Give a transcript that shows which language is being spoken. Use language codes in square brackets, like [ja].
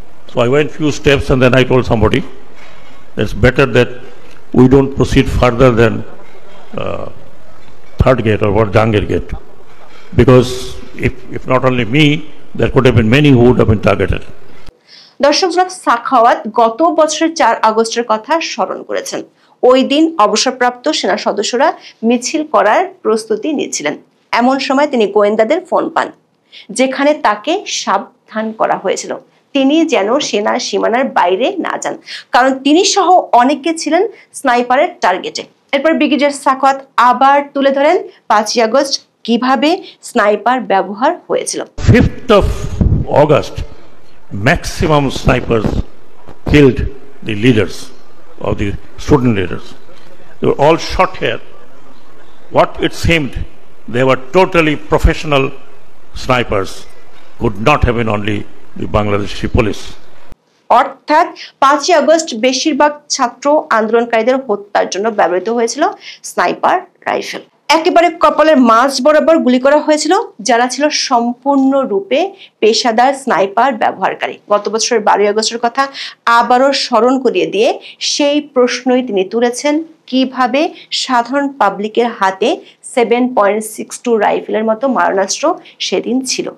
[en] So I went few steps and then I told somebody, it's better that we don't proceed further than third gate or Jangir gate. Because if not only me, there could have been many who would have been targeted. [bn] দর্শক, সাখাওয়াত গত বছরের 4 আগস্টের কথা স্মরণ করেছেন। ওই দিন অবসরপ্রাপ্ত সেনা সদস্যরা মিছিল করার প্রস্তুতি নিচ্ছিলেন। এমন সময় তিনি গোয়েন্দাদের ফোন পান, যেখানে তাকে সাবধান করা হয়েছিল তিনি যেন সেনা সীমানার বাইরে না যান, কারণ তিনি সহ অনেকে ছিলেন স্নাইপারের টার্গেটে। এরপর ব্রিগেডিয়ার সাখাওয়াত আবার তুলে ধরেন 5 আগস্ট কিভাবে স্নাইপার ব্যবহার হয়েছিল। [en] 5th of August, maximum snipers killed the leaders of the student leaders. They were all shot here. What it seemed, they were totally professional snipers. Could not have been only the Bangladeshi police. [bn] অর্থাৎ 5ই August বেশিরভাগ ছাত্র আন্দোলনকারীদের হত্যার জন্য ব্যবহৃত হয়েছিল sniper rifle. একেবারে কপালের মাঝ বরাবর গুলি করা হয়েছিল যারা ছিল সম্পূর্ণরূপে পেশাদার স্নাইপার ব্যবহারকারী। গত বছরের 12ই আগস্টের কথা আবারও স্মরণ করিয়ে দিয়ে সেই প্রশ্নই তিনি তুলেছেন, কিভাবে সাধারণ পাবলিকের হাতে 7.62 রাইফেলের মতো মারণাস্ত্র সেদিন ছিল।